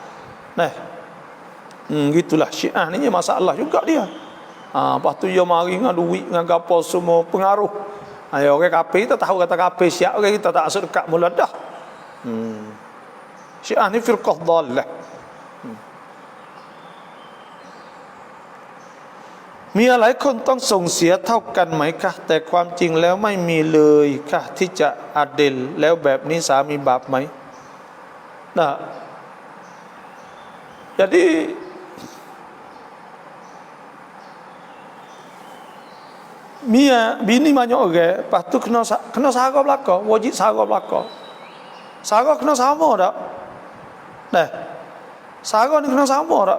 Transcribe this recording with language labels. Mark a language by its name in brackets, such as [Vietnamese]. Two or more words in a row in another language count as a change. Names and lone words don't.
[Malay] Gitulah Syiah ni masalah juga dia. Lepas tu dia mari dengan duit dengan apa semua pengaruh. Orang kafir kita tahu kata kafir Syiah, orang kita tak asal dekat mula dah. Syiah ni [Arabic] فرقة ضالة. [Thai] มีอะไรคนต้องส่งเสียเท่ากันไหมคะแต่ความจริงแล้วไม่มีเลยค่ะที่จะอาดิลแล้วแบบนี้สามีบาปไหม [Malay] jadi bini banyak orang, lepas tu kena sara belaka, [Thai] wajib sara belaka. [Malay] Sara kena sama tak? Sara ni kena sama tak?